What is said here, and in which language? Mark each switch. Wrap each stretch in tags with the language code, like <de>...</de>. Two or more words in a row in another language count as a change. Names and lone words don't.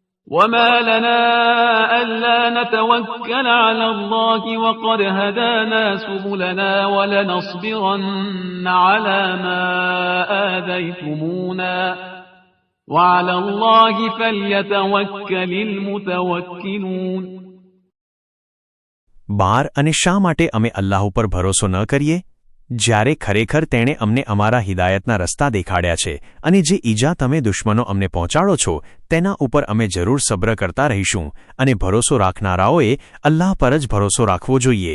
<ar>وما لنا ألا نتوكل على الله وقد هدانا سبلنا ولنصبرن على ما آذيتمونا وعلى الله فليتوكل المتوكلون.</ar> <gu>12 અને શા માટે અમે અલ્લાહ ઉપર ભરોસો ન કરીએ જ્યારે ખરેખર તેણે અમને અમારા હિદાયતના રસ્તા દેખાડ્યા છે અને જે ઈજા તમે દુશ્મનો અમને પહોંચાડો છો તેના ઉપર અમે જરૂર સબ્ર કરતા રહીશું અને ભરોસો રાખનારાઓએ અલ્લાહ પર જ ભરોસો રાખવો જોઈએ.</gu>